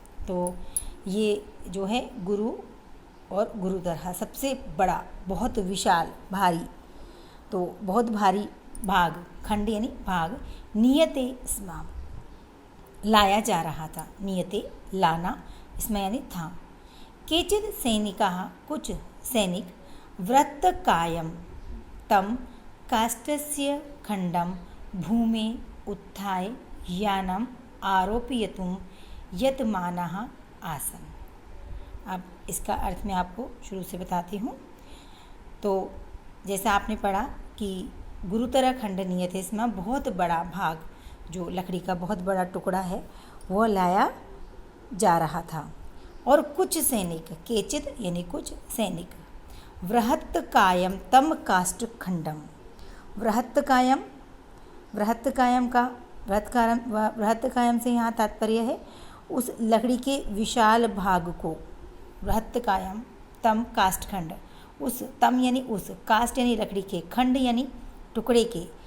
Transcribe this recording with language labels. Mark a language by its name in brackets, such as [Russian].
[Hindi] तो ये जो है गुरु और गुरुतर, सबसे बड़ा, बहुत विशाल, भारी। तो बहुत भारी भाग, खंड यानी भाग, नियते स्म लाया जा रहा था। नियते लाना, इसमें यानी था। [Sanskrit] केचित् सैनिकाः, कुछ सैनिक, वृत्तकायं तं काष्ठस्य खंडं भूमे उत्थाय यानम् आरोपयितुं यतमानाः आसन्। [Hindi] अब इसका अर्थ मैं आपको शुरू से बताती हूँ। तो जैसा आपने पढ़ा कि [Sanskrit] गुरुतर खंड नियते स्म, [Hindi] बहुत बड़ा भाग जो लकड़ी का बहुत बड़ा टुकड़ा है वो लाया जा रहा था। और कुछ सैनिक, केचित यानी कुछ सैनिक, [Sanskrit] वृहत्तकायम तम काष्ठ खंडम, [Hindi] वृहत्तकायम, वृहत्तकायम का वृहत्तकायम से यहाँ तात्पर्य है उस लकड़ी के विशाल भाग को, वृहत्तकायम तम काष्ठ खंड, उस तम यानी उस, काष्ठ यानी लकड़ी के, खंड यानी टुकड़े के,